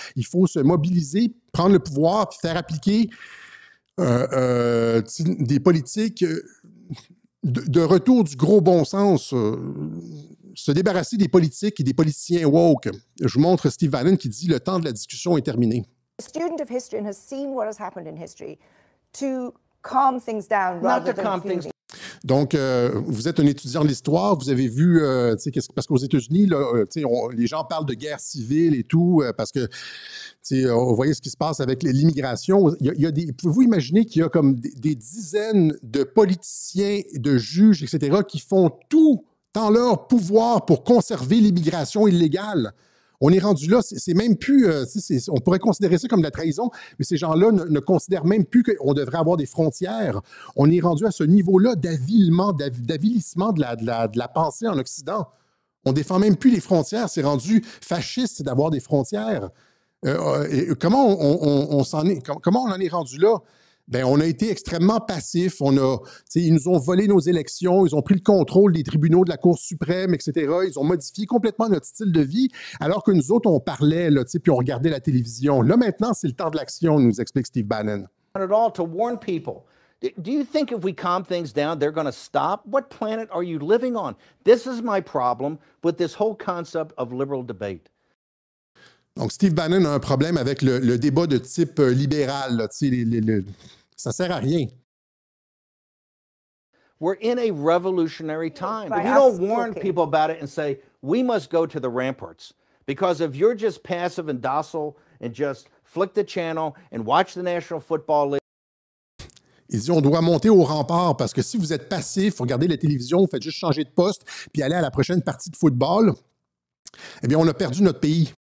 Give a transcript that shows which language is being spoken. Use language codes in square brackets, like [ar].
[fr] Il faut se mobiliser, prendre le pouvoir, puis faire appliquer des politiques de retour du gros bon sens. Se débarrasser des politiques et des politiciens woke. Je vous montre Steve Bannon qui dit « Le temps de la discussion est terminé ». [en] A student of history and has seen what has happened in history to calm things down rather than calm things. [fr] Donc, vous êtes un étudiant de l'histoire, vous avez vu, parce qu'aux États-Unis, là, les gens parlent de guerre civile et tout, parce que, vous voyez ce qui se passe avec l'immigration. Pouvez-vous imaginer qu'il y a comme des dizaines de politiciens, de juges, etc., qui font tout en leur pouvoir pour conserver l'immigration illégale? On est rendu là, c'est même plus, on pourrait considérer ça comme de la trahison, mais ces gens-là ne considèrent même plus qu'on devrait avoir des frontières. On est rendu à ce niveau-là d'avilissement de la pensée en Occident. On ne défend même plus les frontières, c'est rendu fasciste d'avoir des frontières. Comment on en est rendu là? Ben, on a été extrêmement passifs. Ils nous ont volé nos élections, ils ont pris le contrôle des tribunaux de la Cour suprême, etc. Ils ont modifié complètement notre style de vie, alors que nous autres, on parlait, là, puis on regardait la télévision. Là, maintenant, c'est le temps de l'action, nous explique Steve Bannon. [en] At all to warn people. Do you think if we calm things down, they're going to stop? What planet are you living on? This is my problem with this whole concept of liberal debate. [fr] Donc, Steve Bannon a un problème avec le débat de type libéral. Là, ça ne sert à rien. [en] We're in a revolutionary time. If you don't warn people about it and say, we must go to the ramparts, because if you're just passive and docile and just flick the channel and watch the National Football League. [fr] Il dit on doit monter au rempart parce que si vous êtes passif, vous regardez la télévision, vous faites juste changer de poste puis aller à la prochaine partie de football, eh bien, on a perdu notre pays.